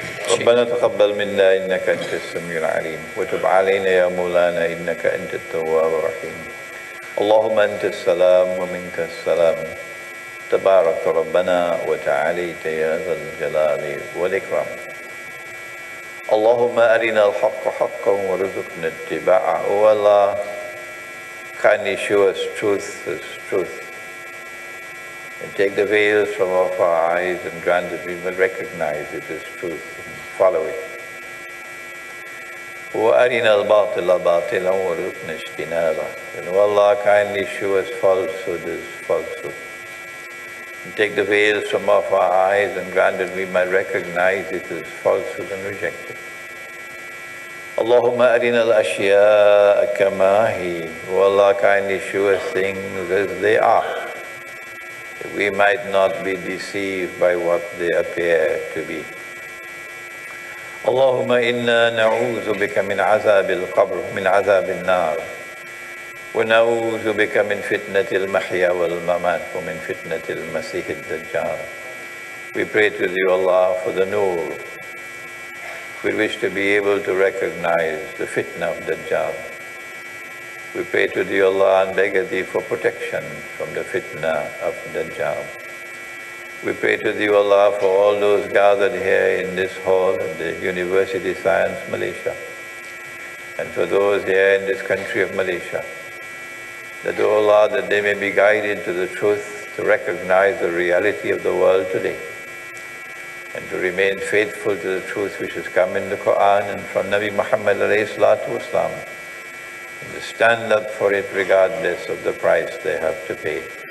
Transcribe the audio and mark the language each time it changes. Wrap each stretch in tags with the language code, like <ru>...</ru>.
<ar>ربنا تقبل منا إنك أنت السميع العليم وتب علينا يا مولانا إنك أنت التواب الرحيم. اللهم أنت السلام ومنك السلام تبارك ربنا وتعاليت يا ذا الجلال والإكرام. اللهم أرنا الحق حقا وارزقنا اتباعه.</ar> <en>O Allah, kindly show us truth as truth and take the veils from off our eyes and grant that we will recognize it as truth and follow it.</en> <ar>وأرنا الباطل باطلا وارزقنا اجتنابه.</ar> <en>And O Allah, kindly show us falsehood as falsehood. And take the veils from off our eyes and grant that we might recognize it as falsehood and reject it.</en> <ar>Allahumma arina al-ashya'a kama hi.</ar> <en>O Allah, kindly show us things as they are, that we might not be deceived by what they appear to be.</en> <ar>Allahumma inna na'udhu bika min azab al-qabr, min azab al-nar. ونعوذ بك من فتنة المحيا والممات ومن فتنة المسيح الدجال.</ar> <en>We pray to thee, Allah, for the nur. We wish to be able to recognize the fitna of Dajjal. We pray to thee, Allah, and beg of thee for protection from the fitna of Dajjal. We pray to thee, Allah, for all those gathered here in this hall at the University of Science, Malaysia, and for those here in this country of Malaysia, that, O Allah, that they may be guided to the truth, to recognize the reality of the world today, and to remain faithful to the truth which has come in the Quran and from Nabi Muhammad alayhi salatu wasalam, and to stand up for it regardless of the price they have to pay.</en>